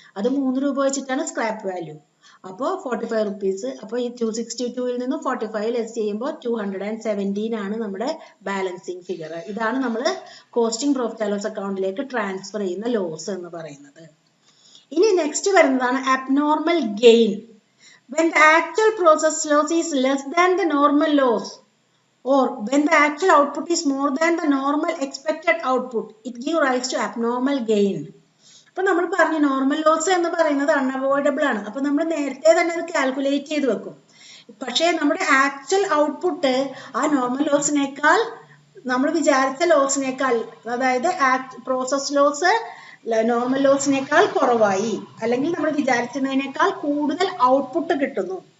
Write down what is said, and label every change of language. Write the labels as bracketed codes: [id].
[ml] അത് 3 രൂപ വെച്ചിട്ടാണ് സ്ക്രാപ്പ് വാല്യൂ. അപ്പോൾ 45 റുപ്പീസ്. അപ്പോൾ ഈ 262ൽ നിന്ന് 45 ലെസ് ചെയ്യുമ്പോൾ 217 ആണ് നമ്മുടെ ബാലൻസിങ് ഫിഗർ. ഇതാണ് നമ്മൾ കോസ്റ്റിംഗ് പ്രോഫിറ്റ് ആൻഡ് ലോസ് അക്കൗണ്ടിലേക്ക് ട്രാൻസ്ഫർ ചെയ്യുന്ന ലോസ് എന്ന് പറയുന്നത്. ഇനി നെക്സ്റ്റ് വരുന്നതാണ് abnormal gain. [en] When the actual process loss is less than the normal loss, or when the actual output is more than the normal expected output, it gives rise to abnormal gain. [ml] അപ്പോൾ നമ്മൾ പറഞ്ഞു normal loss എന്ന് പറയുന്നത് unavoidable ആണ്. അപ്പോൾ നമ്മൾ നേരത്തെ തന്നെ അത് കാൽക്കുലേറ്റ് ചെയ്ത് വെക്കും. പക്ഷേ നമ്മുടെ ആക്ച്വൽ ഔട്ട്പുട്ട് ആ നോർമൽ ലോസിനേക്കാൾ, നമ്മൾ വിചാരിച്ച ലോസിനേക്കാൾ, അതായത് പ്രോസസ് ലോസ് നോർമൽ ലോസിനേക്കാൾ കുറവായി, അല്ലെങ്കിൽ നമ്മൾ വിചാരിച്ചതിനേക്കാൾ കൂടുതൽ ഔട്ട്പുട്ട് കിട്ടുന്നു.